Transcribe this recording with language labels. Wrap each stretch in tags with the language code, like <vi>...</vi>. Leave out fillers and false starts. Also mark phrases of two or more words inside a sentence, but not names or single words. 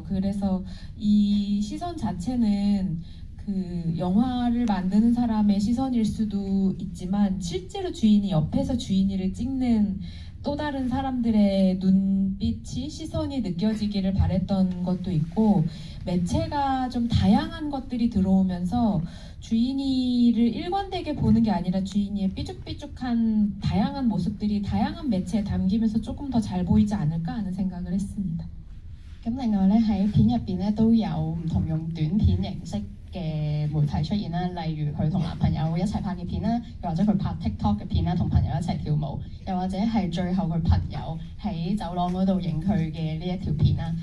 <ko>그래서 이 시선 자체는 그 영화를 만드는 사람의 시선일 수도 있지만, 실제로 주인이 옆에서 주인이를 찍는 또 다른 사람들의 눈빛이, 시선이 느껴지기를 바랬던 것도 있고, 매체가 좀 다양한 것들이 들어오면서 주인이를 일관되게 보는 게 아니라 주인이의 삐죽삐죽한 다양한 모습들이 다양한 매체에 담기면서 조금 더 잘 보이지 않을까 하는 생각을 했습니다.</ko> <yue>咁另外咧喺片入邊咧都有唔同用短片形式嘅媒體出現啦，例如佢同男朋友一齊拍嘅片啦，又或者佢拍 TikTok 嘅片啦，同朋友一齊跳舞，又或者係最後佢朋友喺走廊嗰度影佢嘅呢一條片啦。</yue>